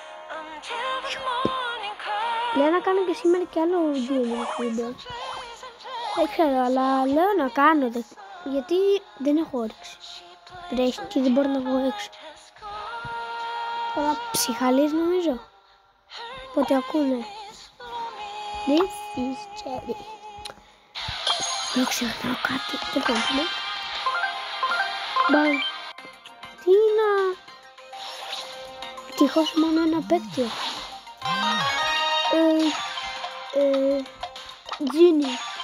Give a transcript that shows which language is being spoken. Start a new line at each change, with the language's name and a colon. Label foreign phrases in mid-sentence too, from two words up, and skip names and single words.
Greek: Λέω να κάνω και σήμερα και άλλο βίντεο. Δεν ξέρω, αλλά λέω να κάνω, γιατί δεν έχω όρεξη. Βρέχει και δεν μπορώ να βγω έξω. Τώρα ψυχαλείς νομίζω. Οπότε ακούνε.
English: This is Cherry.
Greek: Δεν ξεχνάω κάτι. Δεν πάμε. Μπαμ. Τι είναι. Ευτυχώς μόνο ένα παίκτη. Τζίνι.